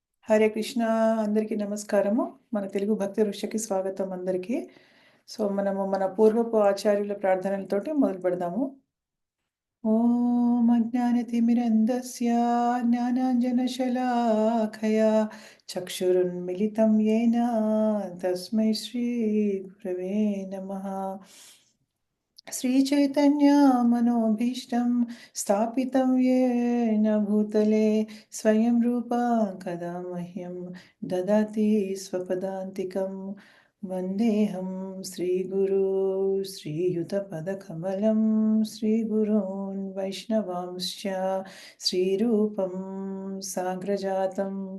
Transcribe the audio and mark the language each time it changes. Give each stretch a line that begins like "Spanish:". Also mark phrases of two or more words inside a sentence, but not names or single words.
Telugu: హరే కృష్ణ. అందరికీ నమస్కారము. మన తెలుగు భక్తి ఋషికి స్వాగతం అందరికీ. సో మనము మన పూర్వపు ఆచార్యుల ప్రార్థనలతోటి మొదలు పెడదాము.
Sanskrit: ఓం అజ్ఞానతిమిరంధస్య జ్ఞానాంజనశలాఖయా చక్షురున్మిలితం యేన తస్మై శ్రీ గురవే నమః. श्रीचैतन्यमनोभीष्टं स्थापितं येन भूतले स्वयं रूपा कदा मह्यं ददाति स्वपदान्तिकं वन्देऽहं श्रीगुरु श्रीयुतपदकमलं श्रीगुरून् वैष्णवांश्च श्रीरूपं साग्रजातं